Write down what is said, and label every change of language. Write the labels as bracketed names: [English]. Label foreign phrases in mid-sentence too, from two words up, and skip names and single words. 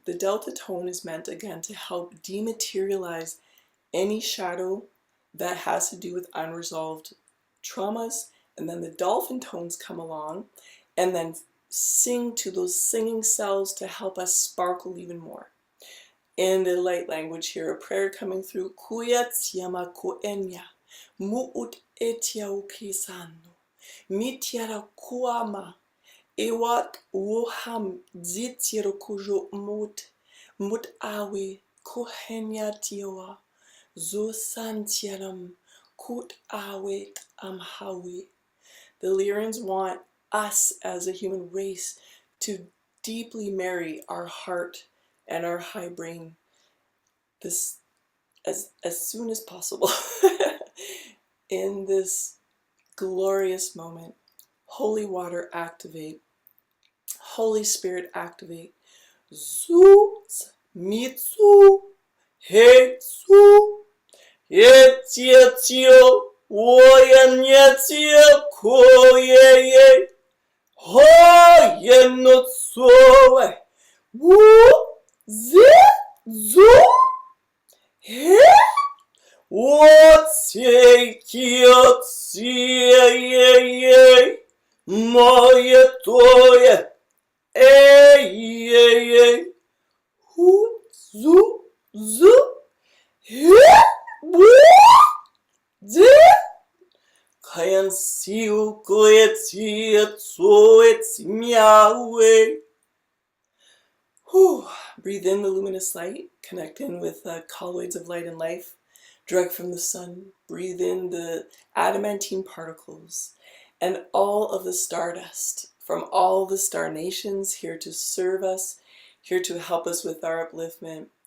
[English] The delta tone is meant, again, to help dematerialize any shadow that has to do with unresolved traumas. And then the dolphin tones come along and then sing to those singing cells to help us sparkle even more. In the light language here, a prayer coming through. Kuya tsiama koenya, muut etia ukisano, mitiara kuama, Ewat woham zitiro kujo mut awe kohenya tioa zo santiaram kut awe amhawe. The Lyrians want us as a human race to deeply marry our heart and our high brain this as soon as possible in this glorious moment. Holy water, activate. Holy Spirit, activate. Zuz, mitsu, hetsu, yetietio, woyenyetio, koyeye, hoyenotsoe, wu, zi, zu, he, wotsekiotsie, moyetoye, ey, ey, ey, hu, zu, zu, he, wu, zi, kayan siu, koetsi, etso, etsi, miawe. Breathe in the luminous light, connect in with the colloids of light and life, direct from the sun. Breathe in the adamantine particles and all of the stardust from all the star nations here to serve us, here to help us with our upliftment.